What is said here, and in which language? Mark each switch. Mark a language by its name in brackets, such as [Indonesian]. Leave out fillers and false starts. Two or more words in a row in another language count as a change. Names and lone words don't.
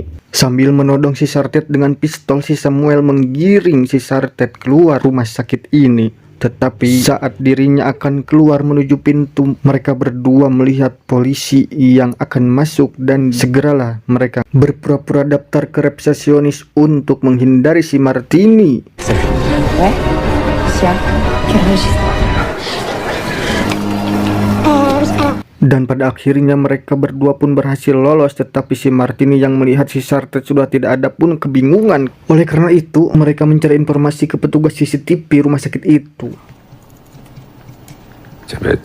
[Indonesian] Sambil menodong si Sartet dengan pistol, si Samuel menggiring si Sartet keluar rumah sakit ini. Tetapi saat dirinya akan keluar menuju pintu, mereka berdua melihat polisi yang akan masuk dan segeralah mereka berpura-pura daftar ke resepsionis untuk menghindari si Martini. [French] Ouais, Sia, quel registre? [Indonesian] Dan pada akhirnya mereka berdua pun berhasil lolos, tetapi si Martini yang melihat si Sartet sudah tidak ada pun kebingungan. Oleh karena itu, mereka mencari informasi ke petugas CCTV rumah sakit itu. Cepet.